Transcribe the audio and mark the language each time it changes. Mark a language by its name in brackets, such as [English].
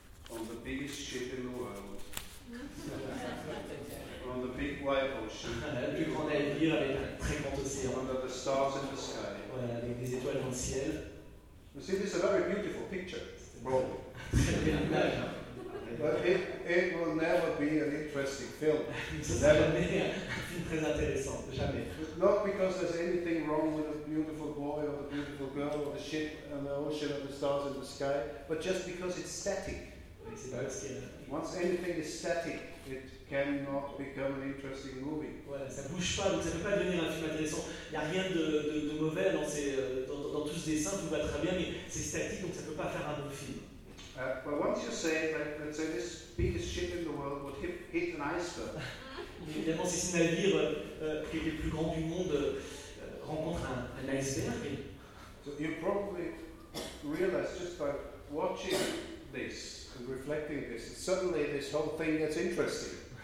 [English] On the biggest ship in the world. On the big white. great ocean. [French] La plus grande navire avec un très grand océan. [English] Under the stars in the sky. [French] Voilà, avec des étoiles dans le ciel. [English] You see, this is a very beautiful picture. Probably. But it will never be an interesting film. Not because there's anything wrong with a beautiful boy or a beautiful girl or the ship and the ocean and the stars in the sky, but just because it's static. Once anything is static, it cannot become an interesting movie. [French] Ouais, ça bouge pas, donc ça peut pas devenir un film intéressant. Il y a rien de mauvais dans ces dans tout ce dessin, tout va très bien, mais c'est statique, donc ça peut pas faire un bon film. [English] But once you say that, like, let's say this biggest ship in the world would hit an iceberg. [French] Évidemment, si ce navire qui est le plus grand du monde rencontre un iceberg. [English] So you probably realize just by watching this. Reflecting this, suddenly this whole thing gets interesting.